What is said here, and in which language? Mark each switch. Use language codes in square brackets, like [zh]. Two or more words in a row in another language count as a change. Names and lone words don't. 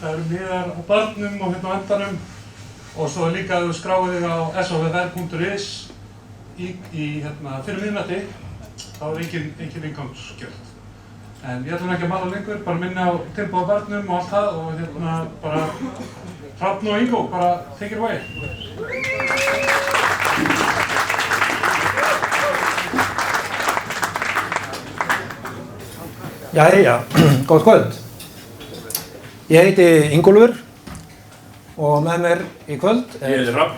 [is] Það eru miðar á barnum og á endanum og svo líka að þú skráir þig á sofr.is fyrir miðnætti, þá engin inngangsgjöld. En ég ætlum ekki að mala lengur, bara minna á tilboð á barnum og allt það og bara Hrafn og Ingo, bara [en] take it away. [is] Jæja, góð kvöld. Ég heiti Ingólfur og með mér í kvöld Ég heiti Hrafn.